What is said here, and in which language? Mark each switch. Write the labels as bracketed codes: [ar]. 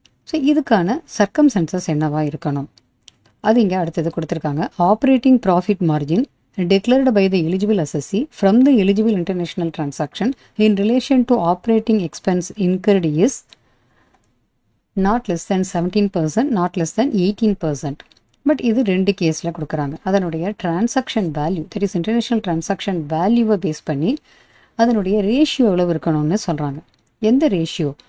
[ta] So இதுக்கான circumstances என்னவா இருக்கணும் அது இங்கே அடுத்தது கொடுத்துருக்காங்க. [en] Operating profit margin declared by the eligible assessee from the eligible international transaction in relation to operating expense incurred is not less than 17%, not less than 18%. [ta] But இது ரெண்டு கேஸில் கொடுக்குறாங்க. அதனுடைய transaction value that is international transaction வேல்யூவை base பண்ணி அதனுடைய ratio எவ்வளவு இருக்கணும்னு சொல்கிறாங்க. எந்த ரேஷியோ?